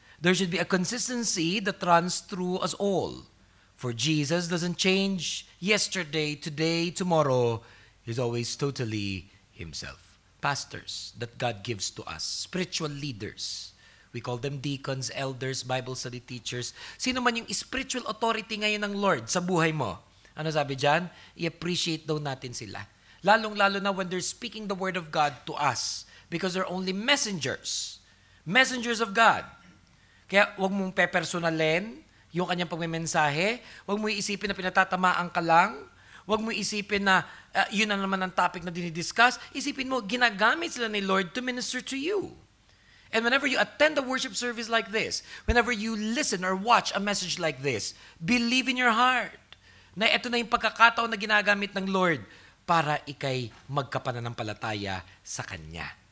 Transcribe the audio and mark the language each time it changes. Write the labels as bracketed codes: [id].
[en] There should be a consistency that runs through us all. For Jesus doesn't change yesterday, today, tomorrow. He's always totally himself. Pastors that God gives to us, spiritual leaders. We call them deacons, elders, Bible study teachers. [tl] Sino man yung spiritual authority ngayon ng Lord sa buhay mo? Ano sabi dyan? I-appreciate daw natin sila. Lalong-lalo na [en] when they're speaking the word of God to us. Because they're only messengers. Messengers of God. [tl] Kaya huwag mong pepersonalin yung kanyang pagmemensahe. Huwag mo isipin na pinatatamaan ka lang. Huwag mo isipin na yun na naman ang topic na dinidiscuss. Isipin mo, ginagamit sila ni Lord [en] to minister to you. And whenever you attend a worship service like this, whenever you listen or watch a message like this, believe in your heart [tl] na ito na yung pagkakataon na ginagamit ng Lord para ikay magkapananampalataya sa Kanya.